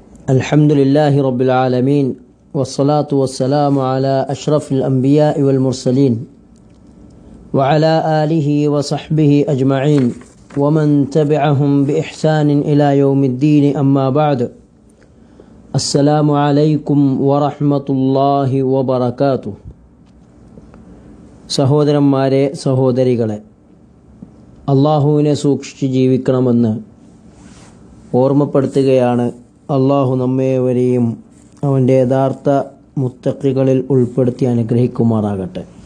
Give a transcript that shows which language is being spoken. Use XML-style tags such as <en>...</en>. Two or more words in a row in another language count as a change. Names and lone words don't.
<ar>الحمد لله رب العالمين والصلاة والسلام على أشرف الأنبياء والمرسلين وعلى آله وصحبه أجمعين ومن تبعهم بإحسان إلى يوم الدين أما بعد السلام عليكم ورحمة الله وبركاته</ar> <ml>സഹോദരന്മാരെ സഹോദരികളെ, അള്ളാഹുവിനെ സൂക്ഷിച്ച് ജീവിക്കണമെന്ന് ഓർമ്മപ്പെടുത്തുകയാണ്. അള്ളാഹു നമ്മേവരെയും അവൻ്റെ യഥാർത്ഥ മുത്തഖികളിൽ ഉൾപ്പെടുത്തി അനുഗ്രഹിക്കുമാറാകട്ടെ.</ml>